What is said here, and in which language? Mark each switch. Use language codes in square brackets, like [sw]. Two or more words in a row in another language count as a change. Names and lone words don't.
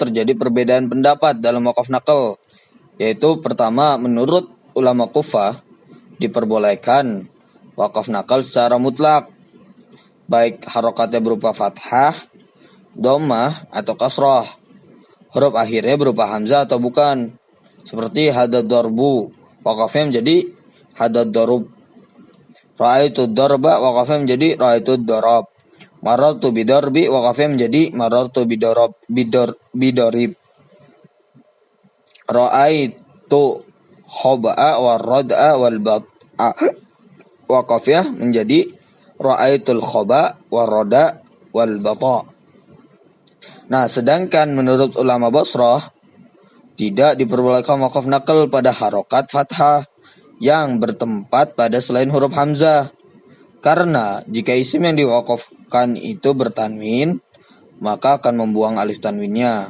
[id] terjadi perbedaan pendapat dalam wakaf nakal, yaitu pertama, menurut ulama Kufah diperbolehkan wakaf nakal secara mutlak, baik harokatnya berupa fathah, dhammah atau kasrah, huruf akhirnya berupa hamzah atau bukan, seperti [ar] هذا ضرب, [id] wakafnya menjadi [ar] هذا ضرب. رأيت ضربا, [id] wakafnya menjadi [ar] رأيت ضرب. مررت بضرب, [id] wakafnya menjadi [ar] مررت بضرب. رأيت الخبء والردء والبطء, [id] wakafnya menjadi [ar] رأيت الخبء والردء والبطء'. [id] Nah, sedangkan menurut ulama Basrah tidak diperbolehkan wakaf nakal pada harokat fathah yang bertempat pada selain huruf hamzah. Karena jika isim yang diwakafkan itu bertanwin, maka akan membuang alif tanwinnya.